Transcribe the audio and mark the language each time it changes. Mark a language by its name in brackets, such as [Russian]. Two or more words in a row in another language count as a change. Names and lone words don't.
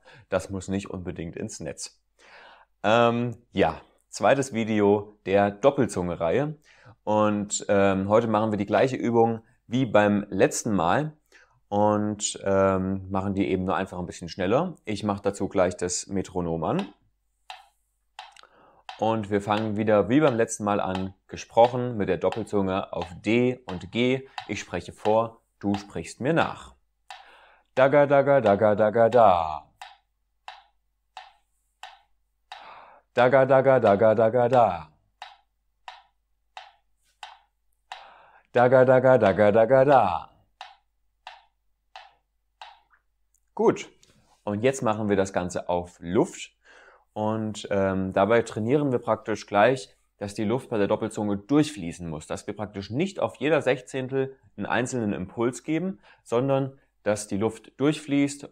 [German] Das muss nicht unbedingt ins Netz. Ja, zweites Video der Doppelzunge-Reihe, und heute machen wir die gleiche Übung wie beim letzten Mal und machen die eben nur einfach ein bisschen schneller. Ich mache dazu gleich das Metronom an. Und wir fangen wieder wie beim letzten Mal an, gesprochen mit der Doppelzunge auf D und G. Ich spreche vor, du sprichst mir nach. Daga, daga, daga, daga, da. Daga, daga, daga, daga, da. Daga, daga, daga, daga, da. Gut, und jetzt machen wir das Ganze auf Luft. Und dabei trainieren wir praktisch gleich, dass die Luft bei der Doppelzunge durchfließen muss. Dass wir praktisch nicht auf jeder Sechzehntel einen einzelnen Impuls geben, sondern dass die Luft durchfließt.